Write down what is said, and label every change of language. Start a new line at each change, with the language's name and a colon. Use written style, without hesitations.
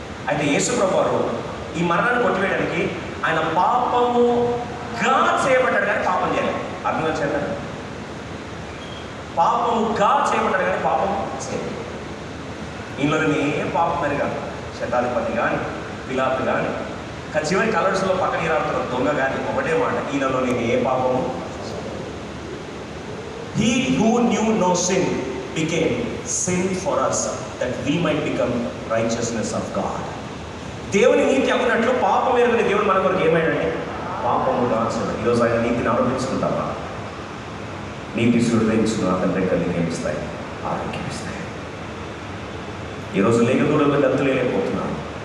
Telugu: అయితే యేసుప్రభు వారు ఈ మరణాన్ని కొట్టివేయడానికి ఆయన పాపముగా చేయబడ్డాడు, కానీ పాపం చేయలేదు. అర్థం చేద్దాం. పాపముగా చేయబడ్డాడు, కానీ పాపం చేయలేదు. ఇందులో ఏ పాపం మరి కాదు. శతాధిపతి కానీ, పిలాతు కానీ, చివరి కలర్స్లో పక్కన రాడుతున్న దొంగ కానీ ఒకటే మాట, ఈయనలో నేను ఏ పాపము.
English: He who knew no sin became sin for us that we might become righteousness of God.
Telugu: దేవుని నీతి అవునట్లు పాపం ఎరుగని దేవుడు మన కొరకు ఏమైందంటే పాపము కాల్చాడు. ఈరోజు ఆయన నీతిని అవలంబించుకుంటావా? నీతి సృష్టించును అతని రెక్కలు ఏమిస్తాయి? ఆరోగ్యం ఇస్తాయి. ఈరోజు లేఖదూడల్లో గంతులేకపోతున్నాను.